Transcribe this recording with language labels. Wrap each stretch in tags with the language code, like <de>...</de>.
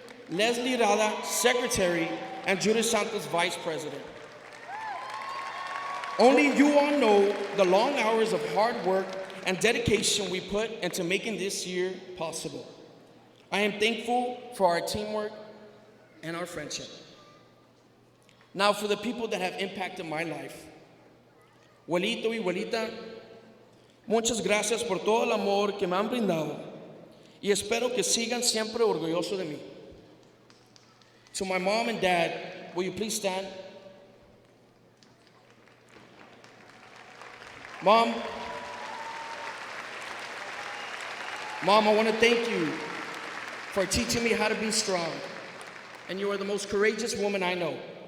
<en>Leslie Rada, Secretary. And Judith Santos, Vice President. Only you all know the long hours of hard work and dedication we put into making this year possible. I am thankful for our teamwork and our friendship. Now, for the people that have impacted my life,</en> <es>abuelito y abuelita, muchas gracias por todo el amor que me han brindado y espero que sigan siempre orgullosos de mí.</es> <en>To my mom and dad, will you please stand? Mom, I want to thank you for teaching me how to be strong, and you are the most courageous woman I know.</en>